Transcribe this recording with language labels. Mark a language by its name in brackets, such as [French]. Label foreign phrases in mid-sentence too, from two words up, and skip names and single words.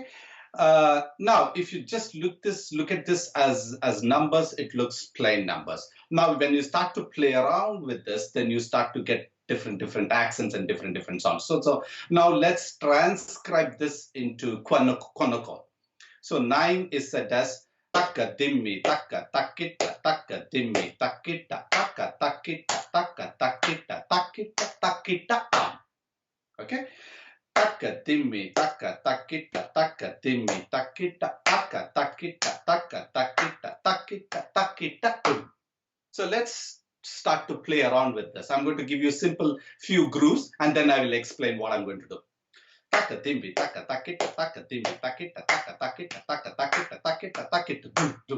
[English] Now, if you just look at this as numbers, it looks plain numbers. Now, when you start to play around with this, then you start to get different accents and different sounds. So now let's transcribe this into Konnakkol. So 9 is said as taka dimmi taka takita taka dimmi takita taka takita taka takita takita takita. Okay. Taka dimmi taka takita taka dimmi takita taka takita taka takita takita takita. So let's start to play around with this. I'm going to give you a simple few grooves, and then I will explain what I'm going to do. Taka timbi taka takita taka timbi takita taka takita taka takita takita takita dum dum